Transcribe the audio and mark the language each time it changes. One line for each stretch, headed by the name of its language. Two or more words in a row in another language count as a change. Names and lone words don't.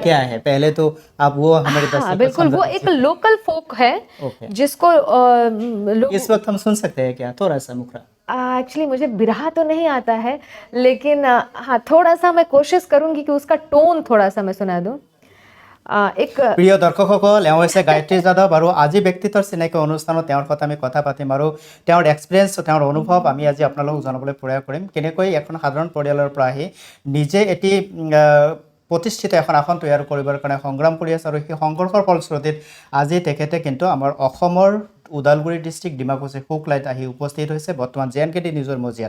Hindi: क्या है पहले तो आप वो हमारे हाँ दर्शकों को बिल्कुल, वो समझा एक दीजिए। लोकल फोक है ओके, जिसको लोग, इस वक्त हम सुन सकते हैं क्या थोड़ा सा मुखरा? एक्चुअली मुझे बिरहा तो नहीं आता है, लेकिन हाँ थोड़ा सा मैं कोशिश करूंगी कि उसका टोन थोड़ा सा मैं सुना दूं। एक
Assamese: প্ৰিয় দৰ্শকসকল, এওঁ হৈছে গায়ত্ৰী যাদৱ আৰু আজি ব্যক্তিত্বৰ চিনাকি অনুষ্ঠানত তেওঁৰ সৈতে আমি কথা পাতিম আৰু তেওঁৰ এক্সপিৰিয়েঞ্চ, তেওঁৰ অনুভৱ আমি আজি আপোনালোকক জনাবলৈ প্ৰয়াস কৰিম। কেনেকৈ এখন সাধাৰণ পৰিয়ালৰ পৰা আহি নিজে এটি প্ৰতিষ্ঠিত এখন আসন তৈয়াৰ কৰিবৰ কাৰণে সংগ্ৰাম কৰি আছে আৰু সেই সংঘৰ্ষৰ ফলশ্ৰুতিত আজি তেখেতে কিন্তু আমাৰ অসমৰ ওদালগুৰি ডিষ্ট্ৰিক্ট ডিমাকুছী শুক্লাইত আহি উপস্থিত হৈছে বৰ্তমান JNKT নিউজৰ মজিয়াত।